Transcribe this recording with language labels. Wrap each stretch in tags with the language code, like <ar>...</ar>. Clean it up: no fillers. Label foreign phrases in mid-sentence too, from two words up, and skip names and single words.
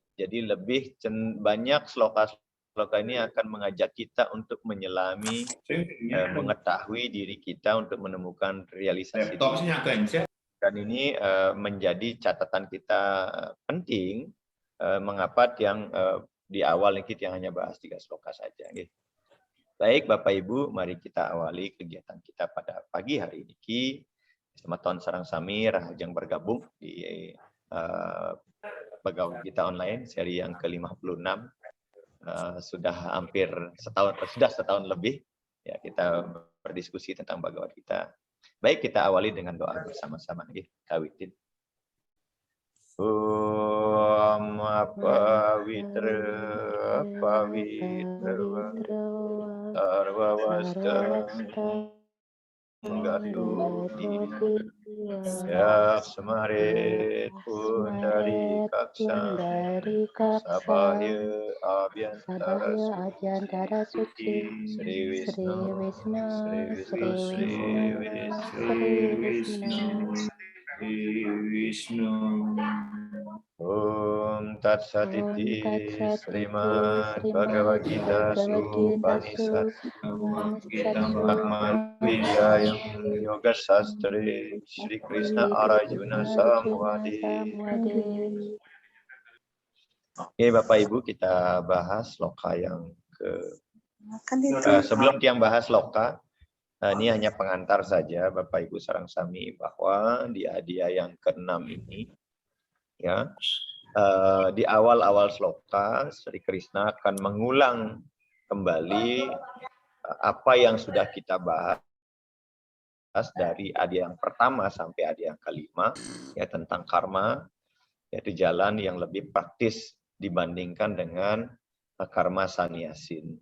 <id>Jadi lebih banyak sloka ini akan mengajak kita untuk menyelami, mengetahui diri kita untuk menemukan realisasi diri. Dan ini menjadi catatan kita penting, mengapa yang di awal kita yang hanya bahas 3 sloka saja. Baik Bapak Ibu, mari kita awali kegiatan kita pada pagi hari ini.</id> <ban>Sematon sareng sami rahajeng</ban> <id>bergabung di pegawai kita online seri yang ke-56. Sudah hampir setahun lebih ya kita berdiskusi tentang Bhagavad Gita. Baik, kita awali dengan doa bersama-sama.</id> <sa>Kawitin. Om pawitra sarva wasta Gatuti ya semarit pundari kaksa sabaya abhyantara suci Sri Wisnu Om Tat Satiti Srimad Bhagavad Gita Supanisad Brahman Vijayam Yoga Sastri Sri Krishna Arjuna Samwadi.</sa> <id>Oke Bapak Ibu, kita bahas loka yang sebelum tiang bahas loka, ini hanya pengantar saja Bapak Ibu</id> <ban>sareng sami</ban> <id>bahwa di Adia yang ke-6 ini ya, di awal-awal sloka Sri Krishna akan mengulang kembali apa yang sudah kita bahas dari Adia yang pertama sampai Adia yang ke-5, ya tentang karma, yaitu jalan yang lebih praktis dibandingkan dengan karma sanyasin.</id>